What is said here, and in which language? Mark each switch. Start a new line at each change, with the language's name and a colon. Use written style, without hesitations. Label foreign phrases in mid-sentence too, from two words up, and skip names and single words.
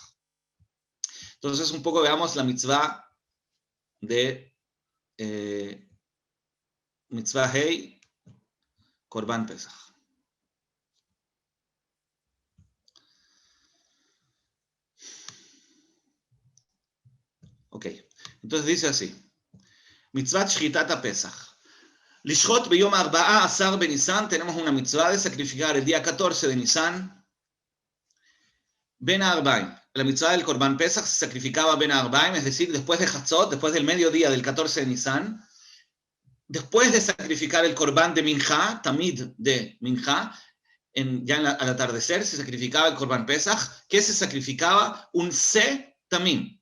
Spanish: Entonces, un poco veamos la mitzvah de
Hebrew: מצווה ה, קרבן פסח.
Spanish: Ok, entonces dice así.
Hebrew: מצוות שחיטת פסח. לשחוט ביום
Spanish: 14 de Nisan, tenemos una mitzvah de sacrificar el día 14 de Nisan.
Hebrew: בין הערביים.
Spanish: La mitzvah del
Hebrew: קרבן פסח
Spanish: se sacrificaba
Hebrew: בין הערביים,
Spanish: es decir, después de Hatzot, después del mediodía del 14 de Nisan. Después de sacrificar el Korban de Minja, Tamid de Minja, al atardecer se sacrificaba el
Hebrew: קרבן פסח,
Spanish: que se sacrificaba un
Hebrew: שה תמים.